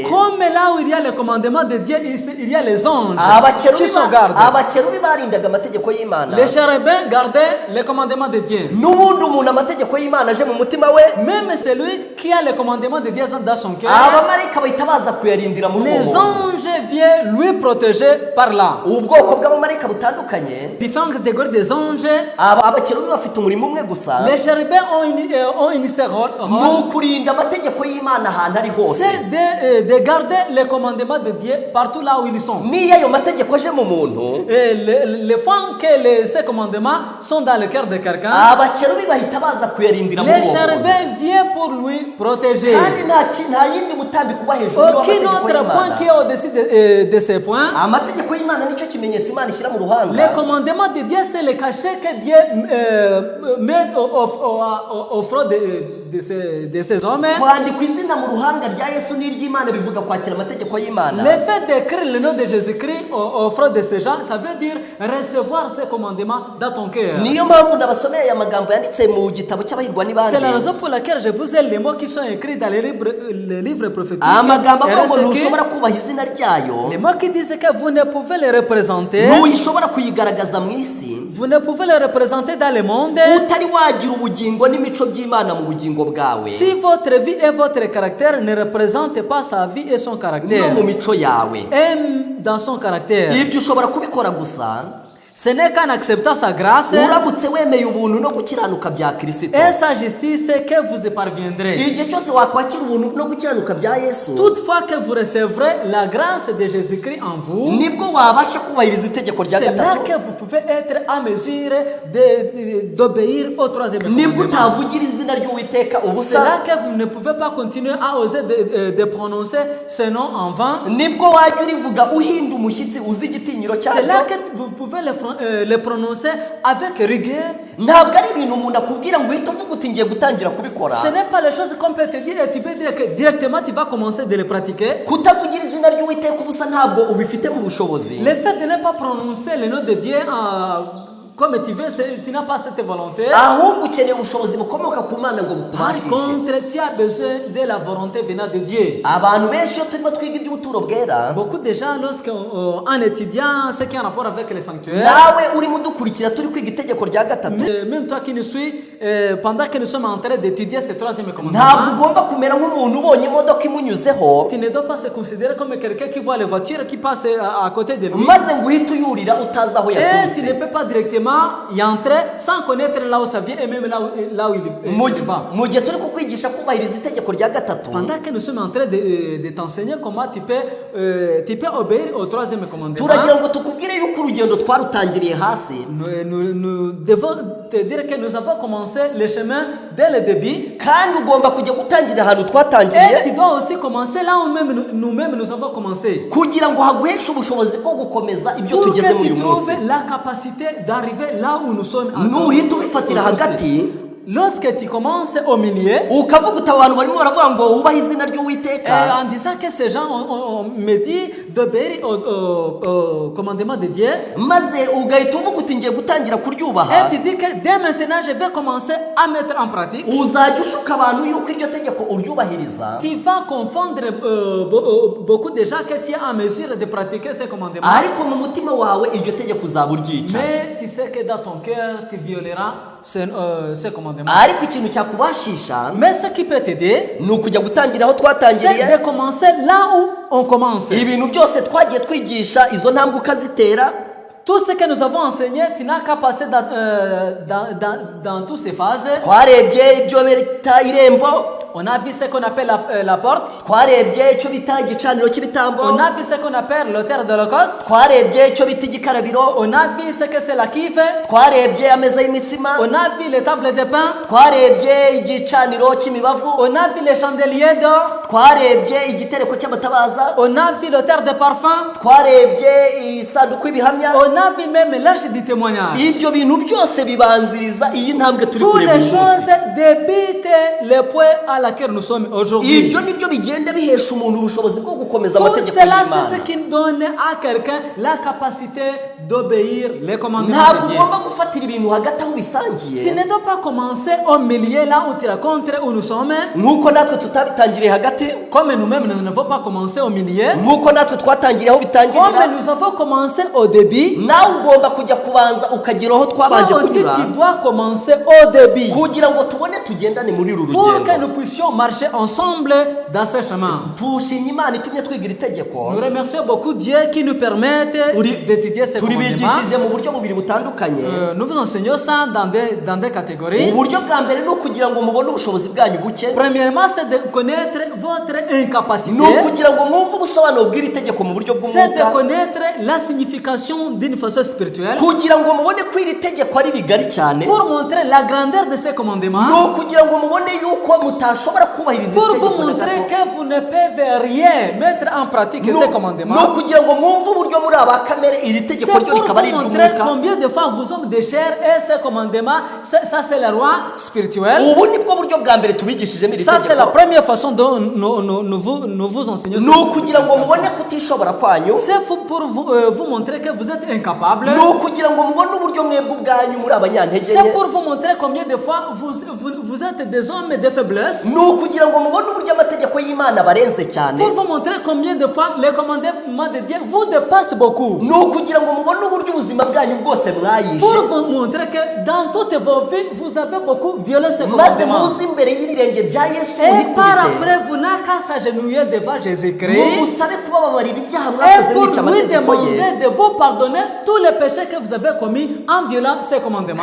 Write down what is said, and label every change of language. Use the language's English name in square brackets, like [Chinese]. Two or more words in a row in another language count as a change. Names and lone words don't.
[French] Comme là où il y a le commandement de Dieu, il y a les anges [Kinyarwanda] abakerubi [French] qui sont gardés. [Kinyarwanda] abakerubi barindaga amategeko y'Imana [French] Les chérubins gardaient les commandements de Dieu. [Kinyarwanda] n'ubundi umuntu amategeko y'Imana aje mu mutima we [French] Même celui qui a les commandements de Dieu dans son cœur, [Kinyarwanda] abamarayika bahita baza kuyarindira muri uwo [French] les [Kinyarwanda] muntu [French] anges viennent lui protéger par là. [Kinyarwanda] ubwoko bw'abamarayika butandukanye [French] Différentes catégories des anges. [Kinyarwanda] abakerubi bafite umurimo umwe gusa [French] Les chérubins ont une seule rôle. [Kinyarwanda] ni ukurinda amategeko y'Imana ahantu ari hose [French] C'est de garder les commandements de Dieu partout là où ils sont. [Kinyarwanda] niyo ayo mategeko aje mu muntu [French] Et les fois que ces commandements sont dans le cœur de quelqu'un, [Kinyarwanda] abakerubi bahita baza kuyarindira muri [French] les [Kinyarwanda] uwo muntu [French] chérubins viennent pour lui protéger. [Kinyarwanda] kandi nta yindi mutambiko uba hejuru [French] Aucun [Kinyarwanda] y'amategeko [French] autre point qui est [Kinyarwanda] y'Imana [French] au-dessus de ces points. [Kinyarwanda] amategeko y'Imana nicyo kimenyetso Imana ishyira mu ruhanga [French] Les commandements de Dieu, c'est le cachet que Dieu met au front de ces hommes. [Kinyarwanda] kwandikwa izina mu ruhanga rya Yesu n'iry'Imana bivuga kwakira amategeko y'Imana [French] Le fait d'écrire le nom de Jésus-Christ au front de ces gens, ça veut dire recevoir ces commandements dans ton cœur. [Kinyarwanda] niyo mpamvu nabasomeye aya magambo yanditse mu gitabo cy'abahirwa [French] C'est la [Kinyarwanda] n'ibandi [French] raison pour laquelle je vous ai les mots qui sont écrits dans les livres prophétiques. [Kinyarwanda] amagambo avuga ngo RSK, ntushobora kubaha izina ryayo [French] les mots qui disent que vous ne pouvez les représenter, [Kinyarwanda] ntuyishobora kuyigaragaza mu isi [French] vous ne pouvez les représenter dans le monde [Kinyarwanda] utari wagira ubugingo n'imico by'Imana mu bugingo bwawe [French] si votre vie et votre caractère ne représentent pas sa vie et son caractère. [Kinyarwanda] no mu mico yawe [French] Aime dans son caractère. [Kinyarwanda] ibyo ushobora kubikora gusa [French] Ce n'est qu'en acceptant sa grâce [Kinyarwanda] uramutse wemeye ubuntu no gukiranuka bya Kristo [French] et sa justice que vous y parviendrez. [Kinyarwanda] igihe cyose wakwakira ubuntu no gukiranuka bya Yesu [French] Toutefois que vous recevrez la grâce de Jésus-Christ en vous, [Kinyarwanda] nibwo wabasha kubahiriza itegeko rya [French] c'est là [Kinyarwanda] gatatu [French] que vous pouvez être en mesure d'obéir au troisième [Kinyarwanda] nibwo [French] commandement. [Kinyarwanda] utavugira izina ry'Uwiteka [French] C'est [Kinyarwanda] ubusa [French] là que vous ne pouvez pas continuer à oser de prononcer ce nom en vain. [Kinyarwanda] nibwo wajya urivuga uhinda umushyitsi uzi igitinyiro [French] C'est là [Kinyarwanda] cyaryo [French] que vous pouvez le prononcer avec rigueur. [Kinyarwanda] ntabwo ari ibintu umuntu akubwira ngo uhite uvuga uti ngiye gutangira kubikora [French] Ce n'est pas les choses qu'on peut te dire et tu peux dire que directement tu vas commencer de les pratiquer. [Kinyarwanda] kutavugira izina ry'Uwiteka ubusa ntabwo ubifite mu bushobozi [French] Le fait de ne pas prononcer le nom de Dieu comme tu veux, tu n'as pas cette volonté. [Kinyarwanda] ahubwo ukeneye ubushobozi bukomoka ku Mana ngo [French] Par [Kinyarwanda] bukubashishe [French] contre, tu as besoin de la volonté venant de Dieu. [Kinyarwanda] abantu benshi iyo turimo twiga iby'ubuturo bwera [French] Beaucoup de gens, en étudiant ce qui est en rapport avec les sanctuaires, [Kinyarwanda] nawe urimo udukurikira turi kwiga itegeko rya gatatu [French] même toi qui nous suis, pendant que nous sommes en train d'étudier ce troisième [Kinyarwanda] ntabwo [French] commandement, [Kinyarwanda] ugomba kumera nk'umuntu ubonye imodoka imunyuzeho [French] tu ne dois pas se considérer comme quelqu'un qui voit les voitures qui passent à côté de lui. [Kinyarwanda] maze ngo uhite uyurira utazi aho [French] Et tu [Kinyarwanda] yaturutse [French] ne peux pas directement y entrer sans connaître là où ça vient et même là où il va. [Kinyarwanda] mu gihe turi kukwigisha kubahiriza itegeko rya gatatu [French] Pendant que nous sommes en train de t'enseigner comment tu peux obéir au troisième commandement, [Kinyarwanda] turagira ngo tukubwire yuko urugendo twarutangiriye hasi [French] nous devons te dire que nous avons commencé le chemin dès le début. [Kinyarwanda] kandi ugomba kujya gutangira ahantu [French] Et tu [Kinyarwanda] twatangiriye [French] dois aussi commencer là où même nous-mêmes nous avons commencé. [Kinyarwanda] kugira ngo haguheshe ubushobozi bwo gukomeza ibyo [French] Pour [Kinyarwanda] tugeze [French] que [Kinyarwanda] muri [French] tu [Kinyarwanda] uyu [French] trouves [Kinyarwanda] munsi [French] la capacité d'arriver là où nous sommes. [Kinyarwanda] nuhita ubifatira hagati [French] Lorsque tu commences au milieu, [Kinyarwanda] ukavuga uti abantu barimo baravuga ngo wubahe izina ry'Uwiteka [French] en disant que ces gens me dit d'obéir au commandement de Dieu, [Kinyarwanda] maze ugahita uvuga uti ngiye gutangira kuryubaha [French] et tu dis que dès maintenant je vais commencer à mettre en pratique, [Kinyarwanda] uzajya ushuka abantu yuko iryo tegeko uryubahiriza [French] tu vas confondre beaucoup de gens que tu es en mesure de pratiquer ces commandements. [Kinyarwanda] ariko mu mutima wawe iryo tegeko uzaba uryica [French] Mais tu sais que dans ton cœur, tu violeras ces commandements. commandements. [Kinyarwanda] ariko ikintu cyakubashisha [French] Mais ce qui peut t'aider, [Kinyarwanda] ni ukujya gutangira aho [French] c'est [Kinyarwanda] twatangiriye. [French] de commencer là où on commence. [Kinyarwanda] Ibintu byose twagiye twigisha izo ntambwe ukazitera. [French] Tout ce que nous avons enseigné, tu n'as qu'à passer dans toutes ces phases. [Kinyarwanda] Twarebye ibyo bita irembo, [French] On a vu ce qu'on appelle la porte. [Kinyarwanda] twarebye icyo bita igicaniro cy'ibitambo, [French] On a vu ce qu'on appelle l'autel de l'Holocauste. [Kinyarwanda] twarebye icyo bita igikarabiro, [French] On a vu ce que c'est la kife. [Kinyarwanda] twarebye ameza y'imitsima, [French] On a vu les tables de pain. [Kinyarwanda] twarebye igicaniro cy'imibavu, [French] On a vu les chandeliers d'or. [Kinyarwanda] twarebye igitereko cy'amatabaza, [French] On a vu l'autel de parfum. [Kinyarwanda] twarebye isanduku y'ibihamya. [French] On a vu même l'arche du témoignage. [Kinyarwanda] Ibyo bintu byose bibanziriza iyi ntambwe turi [French] Toutes [Kinyarwanda] kureba [French] les [Kinyarwanda] uyu [French] choses [Kinyarwanda] munsi. [French] débitent le point à laquelle nous sommes aujourd'hui. [Kinyarwanda] Ibyo nibyo bigenda bihesha umuntu ubushobozi bwo gukomeza [French] Tout [Kinyarwanda] amategeko [French] cela, c'est ce [Kinyarwanda] y'Imana. [French] qui donne à quelqu'un la capacité d'obéir les commandements [Kinyarwanda] Ntabwo [French] de Dieu. [Kinyarwanda] ugomba gufatira ibintu hagati aho [French] Tu [Kinyarwanda] bisangiye, [French] ne dois pas commencer au milieu là où tu rencontres où nous sommes. [Kinyarwanda] nk'uko natwe tutabitangiriye hagati, [French] Comme nous-mêmes, nous n'avons pas commencé au milieu. [Kinyarwanda] nk'uko natwe twatangiriye aho bitangirira. [French] Comme nous avons commencé au début, [Kinyarwanda] Nawe ugomba kujya kubanza ukagira aho twabanje [French] toi aussi [Kinyarwanda] kunyura, [French] tu dois commencer au début. [Kinyarwanda] kugira ngo tubone tugendane muri uru [French] Pour que [Kinyarwanda] rugendo. [French] nous puissions marcher ensemble dans ce chemin. [Kinyarwanda] Tushimye Imana itumye twiga iri tegeko, [French] Nous remercions beaucoup Dieu qui nous permet d'étudier ces commandements. [Kinyarwanda] turibigishije mu buryo bubiri butandukanye. [French] Nous vous enseignons ça dans des catégories. [Kinyarwanda] Uburyo bwa mbere ni ukugira ngo mubone ubushobozi bwanyu buke, [French] Premièrement, c'est de connaître votre incapacité. [Kinyarwanda] ni ukugira ngo mwumve ubusobanuro bw'iri tegeko mu buryo [French] C'est de [Kinyarwanda] bw'umwuka, [French] connaître la signification d'une façon spirituelle. [Kinyarwanda] kugira ngo mubone ko iri tegeko ari rigari cyane, [French] Pour montrer la grandeur de ces [Kinyarwanda] ni [French] commandements. [Kinyarwanda] ukugira ngo mubone yuko mutashobora kubahiriza iri [French] Pour vous [Kinyarwanda] tegeko na [French] montrer [Kinyarwanda] gato. [French] que vous ne pouvez rien mettre en pratique [Kinyarwanda] Ni [French] ces commandements. [Kinyarwanda] ukugira ngo mwumve uburyo muri aba kamere iri [French] C'est [Kinyarwanda] tegeko [French] pour [Kinyarwanda] ryo rikaba ari [French] vous montrer [Kinyarwanda] iry'umwuka. [French] combien de fois vous sommes de chair et ces commandements, ça c'est la loi spirituelle. [Kinyarwanda] Ubu ni bwo buryo bwa mbere tubigishijemo iri [French] Ça c'est la [Kinyarwanda] tegeko, [French] première façon dont nous vous enseignons. [Kinyarwanda] ni ukugira ngo mubone kutishobora kwanyu, [French] C'est pour vous montrer que vous êtes incapable. [Kinyarwanda] ni ukugira ngo mubone uburyo mwebwe ubwanyu muri abanyantege [French] C'est [Kinyarwanda] nke, [French] pour vous montrer combien de fois vous êtes des hommes de faiblesse. [Kinyarwanda] ni ukugira ngo mubone uburyo amategeko y'Imana barenze cyane, [French] Pour vous montrer combien de fois les commandements de Dieu vous dépassent beaucoup. [Kinyarwanda] ni ukugira ngo mubone uburyo ubuzima bwanyu bwose mwayishe, [French] Pour vous montrer que dans toutes vos vies, vous avez beaucoup violé ces [Kinyarwanda] maze [French] commandements. [Kinyarwanda] muze imbere y'ibirenge bya Yesu [French] Et par [Kinyarwanda] muhikubite, [French] après, vous n'avez qu'à s'agenouiller devant Jésus-Christ. [Kinyarwanda] mumusabe kubababarira ibyaha [French] Et [Kinyarwanda] mwakoze [French] pour [Kinyarwanda] mwica [French] lui [Kinyarwanda] amategeko ye, [French] demander de vous pardonner tous les péchés que vous avez commis en violant ces commandements.